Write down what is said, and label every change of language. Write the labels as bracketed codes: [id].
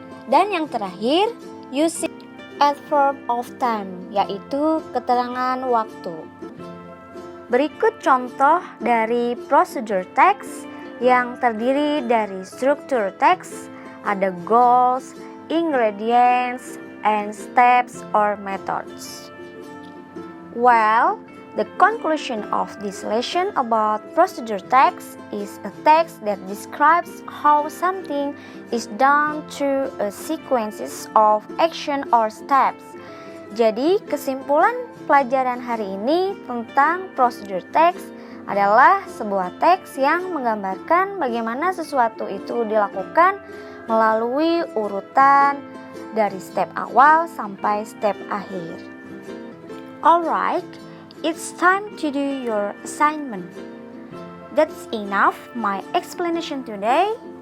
[id] Dan yang terakhir, [en] using adverb of time, [id] yaitu keterangan waktu. Berikut contoh dari procedure text yang terdiri dari struktur teks, ada [en] goals, ingredients, and steps or methods. Well, the conclusion of this lesson about procedure text is a text that describes how something is done through a sequences of action or steps. [id] Jadi, kesimpulan pelajaran hari ini tentang procedure text adalah sebuah teks yang menggambarkan bagaimana sesuatu itu dilakukan melalui urutan dari step awal sampai step akhir. [en] Alright, it's time to do your assignment. That's enough my explanation today.